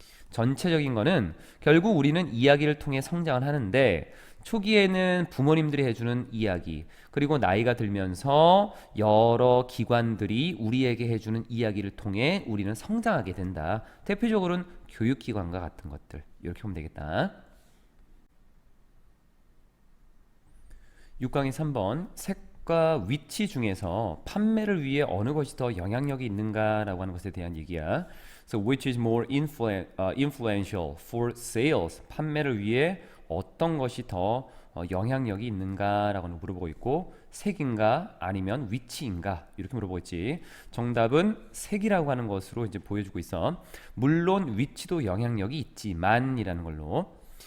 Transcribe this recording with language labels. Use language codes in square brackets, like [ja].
[ko] 전체적인 거는 결국 우리는 이야기를 통해 성장을 하는데, 초기에는 부모님들이 해주는 이야기, 그리고 나이가 들면서 여러 기관들이 우리에게 해주는 이야기를 통해 우리는 성장하게 된다. 대표적으로는 교육기관과 같은 것들, 이렇게 보면 되겠다. 6강의 3번, 색과 위치 중에서 판매를 위해 어느 것이 더 영향력이 있는가라고 하는 것에 대한 얘기야. [en] So which is more influential for sales? [ko] 판매를 위해 어떤 것이 더 영향력이 있는가라고 물어보고 있고, 색인가 아니면 위치인가 이렇게 물어보고 있지. 정답은 색이라고 하는 것으로 이제 보여주고 있어. 물론 위치도 영향력이 있지만이라는 걸로.